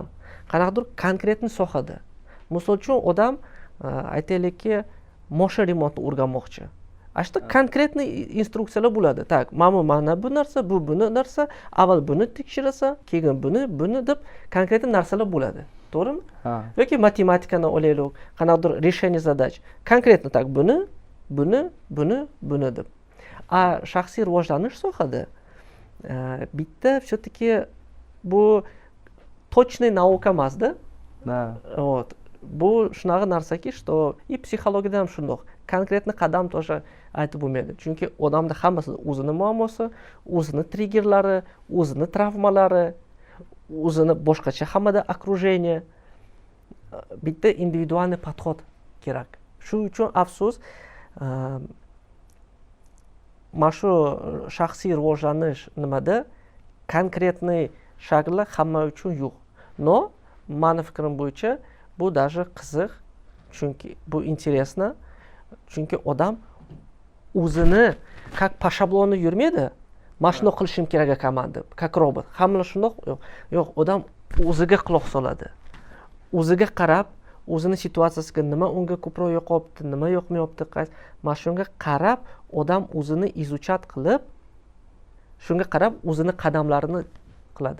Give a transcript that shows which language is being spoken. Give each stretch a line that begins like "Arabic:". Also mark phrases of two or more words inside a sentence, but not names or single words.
Uzbek: Qanaqadir konkretniy sohada. Misol uchun odam aytaylikki, mashina remontni o'rganmoqchi. Ashta konkretniy instruksiyalar bo'ladi. Tak, mana bu narsa, bu narsa, avval buni tekshirasan, keyin buni deb konkretniy narsalar bo'ladi. To'g'rimi? Yoki matematikani olaylik, qanaqadir
Russian: решение задач.
Uzbek: Konkretni tak buni deb. Shaxsiy rivojlanish sohada bitta все-таки bu точный nauka emas-da. Вот. Bu shunaqa narsaki,
Russian: что и
Uzbek: psixologiyada ham shundoq. konkretniy qadam тоже aytib bo'lmaydi, chunki odamda hammasi o'zini muammosi, o'zini triggerlari, o'zini travmalari, o'zini boshqacha hammada окружение. Bitta individualniy подход kerak. Shu uchun afsus, mana shu shaxsiy rivojlanish nimada konkretniy shakli hamma uchun yo'q. No, mani fikrim bo'yicha bu даже qiziq, chunki bu интересно, chunki odam o'zini
Russian: как по шаблону
Uzbek: yurmaydi. Mana shuni qilishim kerak ekanman deb, как robot. Hamma shundoq yo'q, odam o'ziga quloq soladi. O'ziga qarab, o'zini situatsiyasiga nima unga ko'proq yoqyapti, nima yoqmayapti, mana shunga qarab odam o'zini izuchat qilib, shunga qarab o'zini qadamlarini qiladi.